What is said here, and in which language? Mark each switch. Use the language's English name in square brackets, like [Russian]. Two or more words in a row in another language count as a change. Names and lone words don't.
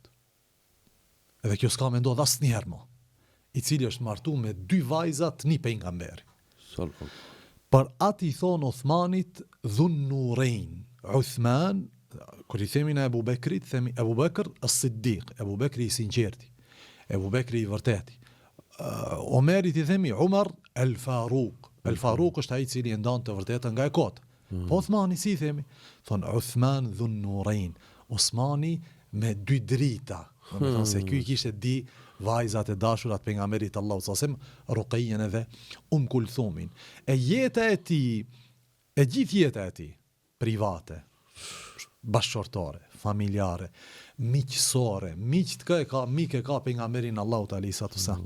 [Albanian] Edhe kjo s'ka me ndodh asnjëherë më, i cili është martu me 2 vajza të një pejgamberi. Për atë i thon Uthmanit [Arabic] ذو النورين. [Albanian] Uthman, kur i themi në Ebu Bekrit, themi Ebu Bekr as-Siddiq, Ebu Bekri i sinqerti, Ebu Bekri i vërteti. Omerit i themi Umar el-Faruq. El-Faruq është ai i cili e ndan të vërtetën nga e kota. Po Uthmani si i themi? Thon Uthman [Arabic] ذو النورين. [Albanian] Osmani me 2 drita. Do të thonë se ky i kishte di vajzat e dashurat pejgamberit Allahu [Arabic] صلى الله عليه وسلم, [Albanian] Ruqayyen edhe Kulthumin. E jeta e tij, e gjithë jeta e tij, private, bashkëshortore, familjare, miqësore, miq të ka pejgamberin Allahu [Arabic] عليه الصلاة والسلام.